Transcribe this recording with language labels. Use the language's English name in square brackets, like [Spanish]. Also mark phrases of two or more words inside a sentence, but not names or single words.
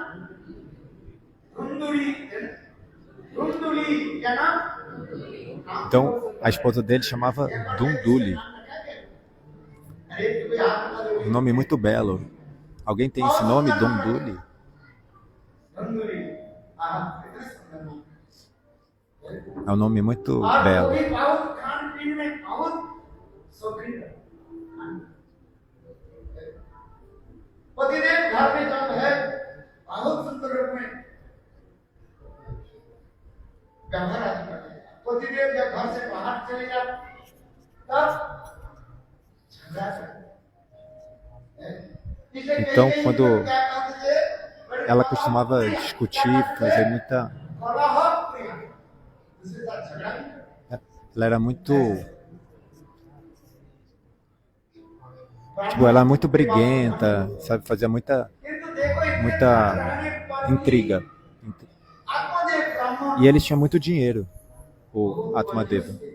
[Portuguese] Então, a esposa dele chamava Dunduli. Um nome muito belo. Alguém tem esse nome, Dunduli? É um nome muito [Hindi] और [Portuguese] belo. [Hindi] वो भी बहुत खान पीने में बहुत शौकीन है। पतिदेव घर में जब है बहुत सुंदर रूप में व्यवहार आदि करते हैं। पतिदेव जब घर से बाहर चले जाते तब झगड़ा करते हैं। इसलिए [Portuguese] Então, [Hindi] कहीं-कहीं [Portuguese] quando [Hindi] पर क्या करते थे, बड़े [Portuguese] ela [Hindi] बाबा [Portuguese] costumava [Hindi] प्रिया, [Portuguese] discutir, fazer muita... [Hindi] कलह प्रिया, दूसरे साथ झगड़ा नहीं करते। [Portuguese] Ela era muito... Tipo, ela é muito briguenta, sabe? Fazia muita intriga. E ele tinha muito dinheiro, o Atmadeva.